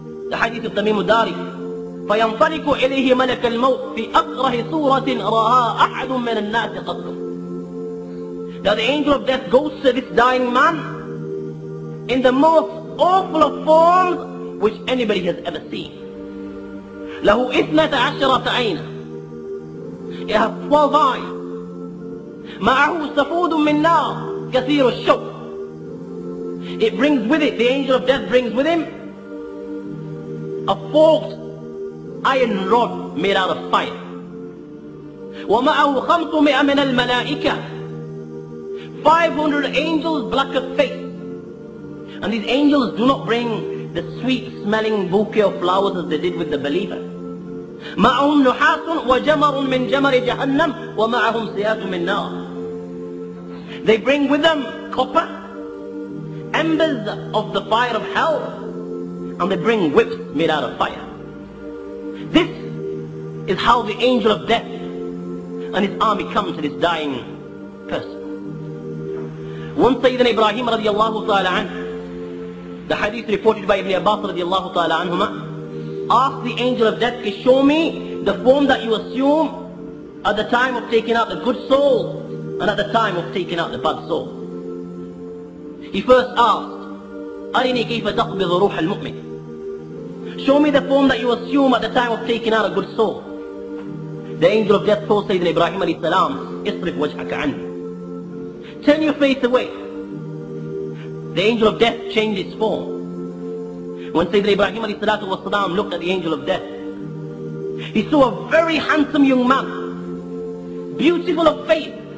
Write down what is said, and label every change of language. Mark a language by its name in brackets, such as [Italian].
[English] the hadith of [Arabic] Tamim al-Dari, فَيَنْطَلِقُ إِلَيْهِ مَلَكَ الْمَوْتِ فِي أَقْرَهِ صُورَةٍ رَآهَا أَحَدٌ مِّنَ النَّاسِ قَبْلُ. [English] That the angel of death goes to this dying man in the most awful of forms which anybody has ever seen. [Arabic] له 12 عينا. [English] It has 12 eyes. [Arabic] معه سفود من نار كثير الشوك. [English] It brings with it, the angel of death brings with him a forked iron rod made out of fire. [Arabic] ومعه 500 من الملائكة. [English] 500 angels black of face. And these angels do not bring the sweet smelling bouquet of flowers as they did with the believer. [Arabic] معهم نحاس وجمر من جمر جهنم ومعهم سيات من نار. [English] They bring with them copper, embers of the fire of hell, and they bring whips made out of fire. This is how the angel of death and his army come to this dying person. Once Sayyidina Ibrahim radiallahu ta'ala anhu, the hadith reported by Ibn Abbas radiallahu ta'ala anhuma, asked the angel of death, show me the form that you assume at the time of taking out the good soul and at the time of taking out the bad soul. He first asked, [Arabic] أرني كيف تقبض روح المؤمن. [English] Show me the form that you assume at the time of taking out a good soul. The angel of death told Sayyidina Ibrahim alayhi salam, [Arabic] اصرف وجهك عني. [English] Turn your face away. The angel of death changed its form. When Sayyidina Ibrahim alayhi salatu wasalam looked at the angel of death, he saw a very handsome young man, beautiful of face.